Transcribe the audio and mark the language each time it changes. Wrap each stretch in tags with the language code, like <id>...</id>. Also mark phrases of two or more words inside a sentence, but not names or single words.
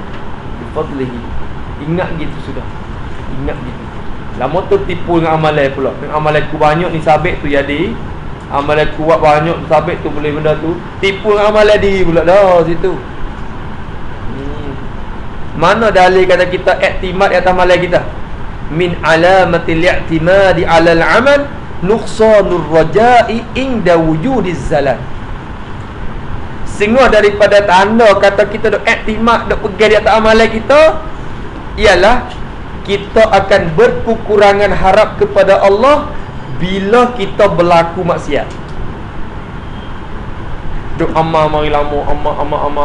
<ms>Bifadlihi. Ingat gitu sudah. Ingat gitu. Lama tu tipu dengan amalan pula. Dengan amalan ku banyak ni sabit tu jadi, amalan ku buat banyak tu sabit tu boleh benda tu. Tipu dengan amalan diri pula dah situ. Mana dalil kata kita iktimad atas amalan kita?</ms> <ar>من علامة الاعتماد على العمل نقصان الرجاء عند وجود الزلل.</ar> <ms>Sehingga daripada tanda kata kita dok iktimad, dok pegang di atas amalan kita, ialah kita akan berkekurangan harap kepada Allah bila kita berlaku maksiat. Duk amal mari lama, amal.</ms>